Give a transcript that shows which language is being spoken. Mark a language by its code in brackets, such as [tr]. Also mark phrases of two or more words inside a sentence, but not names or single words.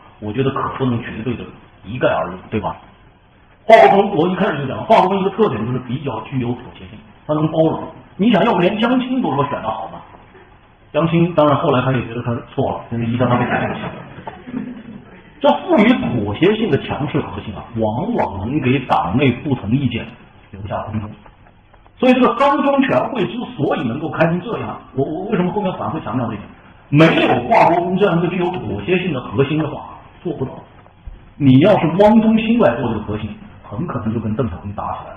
[zh] 我觉得可不能绝对的一概而论，对吧？华国锋，我一开始就讲，华国锋一个特点就是比较具有妥协性，他能包容。你想要不连江青都说选得好吗？江青当然后来他也觉得他錯了，因為一向他被改了。這賦予妥協性的強勢核心啊，往往能給黨內不同意見留下空間。所以這個三中全會之所以能夠開成這樣，我為什麼後面反覆強調這點？沒有華國鋒這樣一個具有妥協性的核心的話，做不到。你要是汪東興來做這個核心，很可能就跟鄧小平打起來了。